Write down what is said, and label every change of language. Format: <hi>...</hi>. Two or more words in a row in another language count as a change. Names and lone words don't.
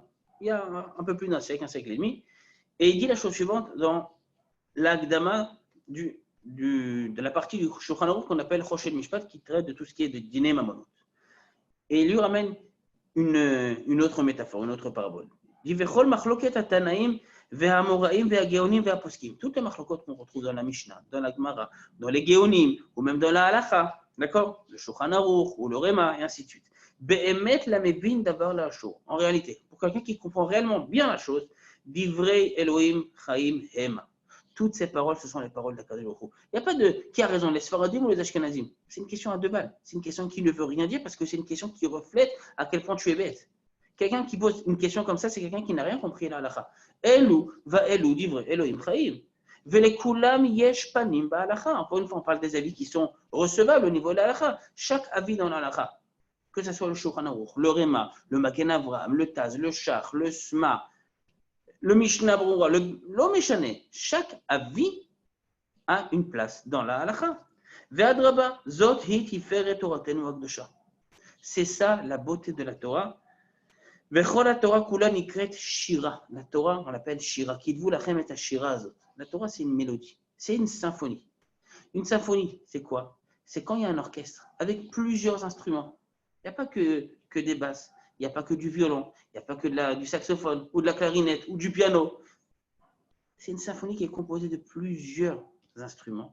<fr>Il y a un peu plus d'un siècle et demi. Et il dit la chose suivante dans l'Agdama de la partie du Shulchan Aruch qu'on appelle Choshel Mishpat, qui traite de tout ce qui est de</fr> <he>דיני ממונות.</he> <fr>Et il lui ramène une autre métaphore, une autre parabole. Il dit</fr> <he>וכל מחלוקת התנאים והאמוראים והגאונים והפוסקים.</he> <fr>Toutes les machlokot qu'on retrouve dans la Mishnah, dans la Gemara, dans les Geonim, ou même dans la Halacha, d'accord, le Shulchan Aruch ou le Rema, et ainsi de suite.</fr> <he>באמת למבין דבר לאשורו.</he> <fr>En réalité, pour quelqu'un qui comprend réellement bien la chose,</fr> <he>דברי אלהים חיים המה.</he> <fr>Toutes ces paroles, ce sont les paroles d'</fr> <he>הקדוש ברוך הוא.</he> <fr>Il n'y a pas de qui a raison, les Sfaradim ou les Ashkenazim. C'est une question à deux balles. C'est une question qui ne veut rien dire parce que c'est une question qui reflète à quel point tu es bête. Quelqu'un qui pose une question comme ça, c'est quelqu'un qui n'a rien compris à la halakha.</fr> <he>אלו ואלו דברי אלהים חיים. ולכולם יש פנים בהלכה.</he> <fr>Encore une fois, on parle des avis qui sont recevables au niveau de la halakha. Chaque avis dans la halakha, que ce soit le Shulchan Aruch, le Rema, le Magen Avraham, le Taz, le Shach, le Sma, le Mishnah Brura, le Lomeshane, chaque avis a une place dans la halakha.</fr> <he>ואדרבה, זאת היא תפארת תורתנו הקדושה.</he> <fr>C'est ça la beauté de la Torah.</fr> <he>וכל התורה כולה נקראת שירה.</he> <fr>La Torah, on l'appelle shira.</fr> <he>כתבו לכם את השירה הזאת.</he> <fr>La Torah, c'est une mélodie, c'est une symphonie. Une symphonie, c'est quoi? C'est quand il y a un orchestre avec plusieurs instruments. Il n'y a pas que des basses. Il n'y a pas que du violon, il n'y a pas que du saxophone, ou de la clarinette, ou du piano. C'est une symphonie qui est composée de plusieurs instruments.</fr>